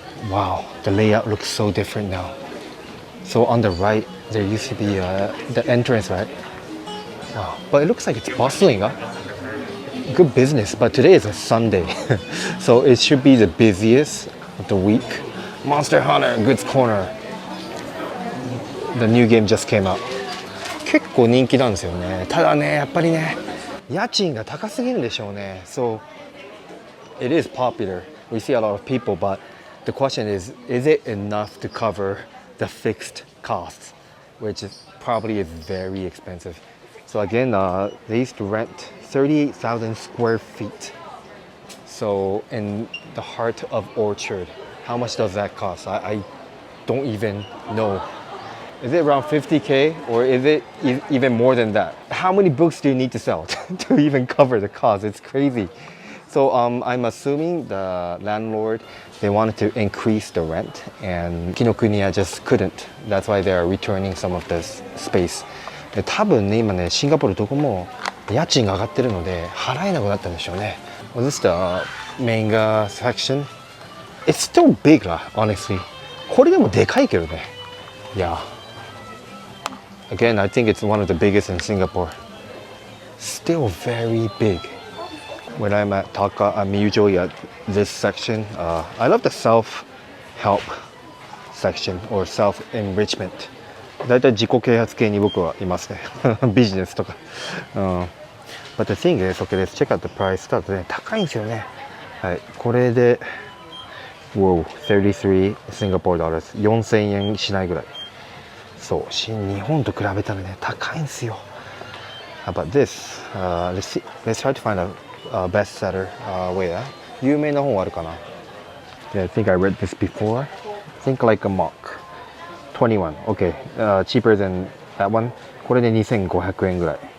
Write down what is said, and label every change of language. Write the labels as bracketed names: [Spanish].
[English] Wow, the layout looks so different now. So on the right, there used to be the entrance, right? Wow, but it looks like it's bustling, huh? Good business, but today is a Sunday, so it should be the busiest of the week. Monster Hunter Goods Corner. The new game just came out. [Japanese] 結構人気なんですよね。ただね、やっぱりね、家賃が高すぎるんでしょうね。 [English] So it is popular. We see a lot of people, but the question is it enough to cover the fixed costs, which is probably is very expensive. So again, they used to rent 38,000 square feet. So in the heart of Orchard, how much does that cost? I don't even know. Is it around 50K or is it even more than that? How many books do you need to sell to even cover the cost? It's crazy. So I'm assuming the landlord, they wanted to increase the rent and Kinokuniya just couldn't. That's why they're returning some of this space. [Japanese] で多分ね今ねシンガポールどこも家賃が上がってるので払えなくなったんでしょうね。 [English] Was this the manga section? It's still big 啦 honestly. [Japanese] これでもでかいけどね。 [English] Yeah. Again, I think it's one of the biggest in Singapore. Still very big. When I'm at Taka, I'm usually at this section. I love the self-help section or self-enrichment. [Japanese] だいたい自己啓発系に僕はいますね。ビジネスとか。 [English] But the thing is, okay, let's check out the price. [Japanese] ただね、高いんですよね。はい、これで、 [English] Whoa, 33 Singapore dollars。 [Japanese] 4000円しないぐらい。そう、日本と比べたらね、高いんですよ。 [English] How about this? Let's try to find a bestseller. Wait, [Japanese] 有名な本あるかな [English] Yeah, I think I read this before. Think like a monk. 21. Okay, cheaper than that one. [Japanese] これで2500円ぐらい。